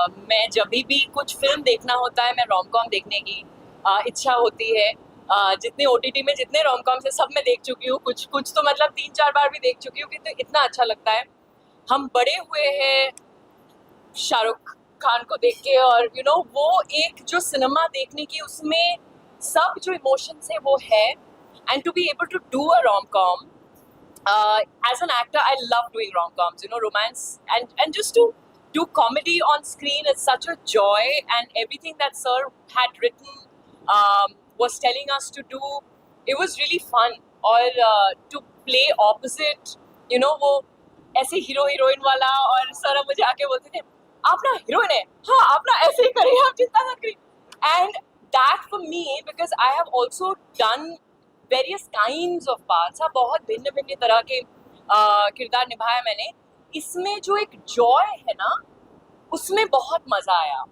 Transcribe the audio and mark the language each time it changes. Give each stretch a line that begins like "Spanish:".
Hindi: मैं जब भी कुछ फिल्म देखना होता है मैं रोम कॉम देखने की इच्छा होती है। जितने OTT में जितने रोम कॉम्स है सब मैं देख चुकी हूँ, कुछ कुछ तो मतलब 3-4 बार भी देख चुकी हूँ, तो इतना अच्छा लगता है। हम बड़े हुए हैं शाहरुख खान को देख के और वो एक जो सिनेमा देखने की उसमें सब जो इमोशंस है वो है,
English: And to be able to do a rom com as an actor I love doing rom-coms, romance and just to do comedy on screen is such a joy, and everything that sir had written was telling us to do, it was really fun.
Hindi: और
English: to play opposite,
Hindi: वो ऐसे hero heroine वाला, और sir अब मुझे आके बोलते थे आप ना हीरोइन है, हाँ आप ना ऐसे ही करिए, आप चिंता ना करिए।
English: and that for me, because I have also done various kinds of parts,
Hindi: बहुत भिन्न भिन्न तरह के किरदार निभाया मैंने, इसमें जो एक जॉय है ना उसमें बहुत मज़ा आया।